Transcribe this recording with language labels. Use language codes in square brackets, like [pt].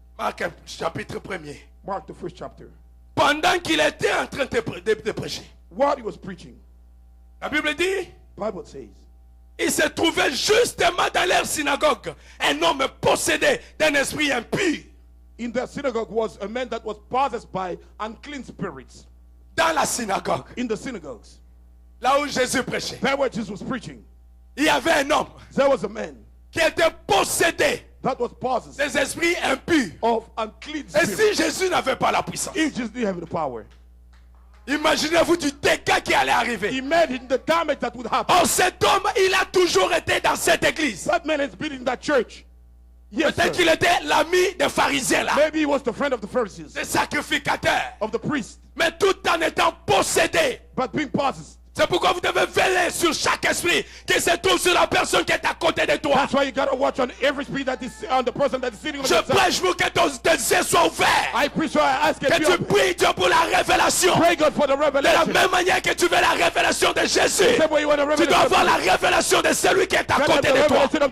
[fr] Marc chapitre 1er. [en] Mark the first chapter. [fr] Pendant qu'il était en train de prêcher. [en] While he was preaching. [fr] La Bible dit. [en] Bible says. [fr] Il se trouvait justement dans leur synagogue un homme possédé d'un esprit impur. [en] In their synagogue was a man that was possessed by unclean spirits. [fr] Dans la synagogue. [en] In the synagogues. [fr] Là où Jésus prêchait. [en] There where Jesus was preaching. [fr] Il y avait un homme. [en] There was a man. [fr] Qui était possédé. [en] That was possessed. [fr] Des esprits impurs. [en] Of unclean [fr] Et [en] spirits. [fr] si Jésus n'avait pas la puissance. [en] If Jesus didn't have the power. [fr] Imaginez-vous du dégât qui allait arriver. [en] Imagine the damage that would happen. [fr] Or cet homme, il a toujours été dans cette église. [en] That man has been in that church. Yes, [fr] peut-être qu'il était l'ami des pharisiens là. [en] Maybe he was the friend of the Pharisees. [fr] Des sacrificateurs. [en] Of the priests. [fr] Mais tout en étant possédé. [en] But being possessed. [fr] C'est pourquoi vous devez veiller sur chaque esprit qui se trouve sur la personne qui est à côté de toi. [en] That's why you gotta watch on every spirit that is on the person that is sitting on [fr] Je prêche pour que tes yeux soient ouverts. [en] I preach, so I ask [fr] que tu pries Dieu pour la révélation. [en] Pray God for the revelation. [fr] De la même manière que tu veux la révélation de Jésus, tu dois avoir la révélation de celui qui est à côté de toi.